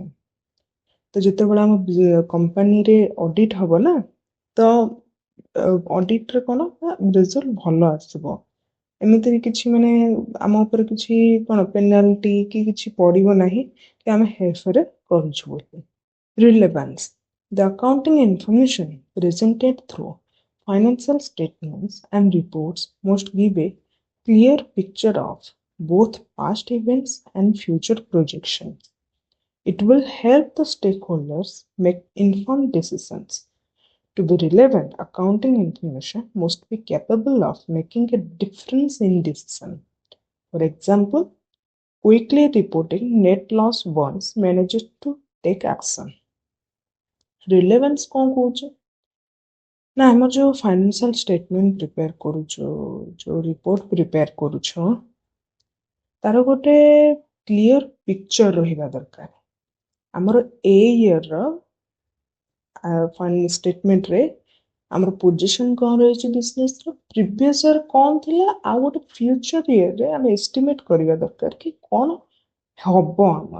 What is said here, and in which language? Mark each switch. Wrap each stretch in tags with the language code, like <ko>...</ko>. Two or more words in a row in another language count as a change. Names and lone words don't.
<or>ତ ଯେତେବେଳେ ଆମ କମ୍ପାନୀରେ ଅଡିଟ୍ ହବ ନା, ତ ଅଡିଟ୍ରେ କ'ଣ ରେଜଲ୍ଟ ଭଲ ଆସିବ। ଏମିତି କିଛି ମାନେ ଆମ ଉପରେ କିଛି କ'ଣ ପେନାଲ୍ଟି କି କିଛି ପଡ଼ିବ ନାହିଁ କି ଆମେ ହେରଫେର କରୁଛୁ ବୋଲି।</or> <en>Relevance. The accounting information presented through financial statements and reports must give a clear picture of both past events and future projections. It will help the stakeholders make informed decisions. To be relevant, accounting information must be capable of making a difference in decision. For example, quickly reporting net loss warns managers to take action.</en> <or>Relevance କ'ଣ କହୁଛି ନା ଆମର ଯୋଉ</or> <en>financial statement prepare</en> <or>କରୁଛୁ, ଯୋଉ</or> <en>report prepare</en> <or>କରୁଛୁ, ତାର ଗୋଟେ</or> <en>clear picture</en> <or>ରହିବା ଦରକାର। ଆମର ଏ ଇୟରର ଷ୍ଟେଟମେଣ୍ଟରେ ଆମର ପୋଜିସନ କ'ଣ ରହିଛି ବିଜନେସର,</or> <en>previous year</en> <or>କ'ଣ ଥିଲା, ଆଉ ଗୋଟେ ଫ୍ୟୁଚର ଇୟରରେ ଆମେ ଏଷ୍ଟିମେଟ୍ କରିବା ଦରକାର କି କ'ଣ ହବ ଆମର।</or>